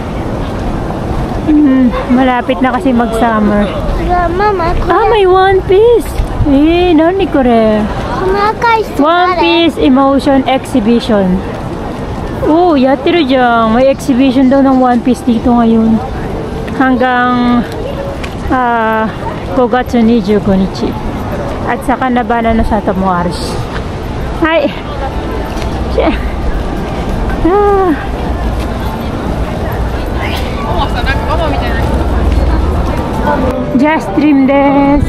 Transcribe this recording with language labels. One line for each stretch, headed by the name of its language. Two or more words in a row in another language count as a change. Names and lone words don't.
Filipino: Malapit na kasi mag-summer. May One Piece.
Japanese: 何これ?
Filipino: One Piece Emotion Exhibition. Yatteru dyan. May exhibition daw ng One Piece dito ngayon. Hanggang 5 月25日 at saka Nabana no Sato
Japanese: もあるし. Hai. Just Dream des.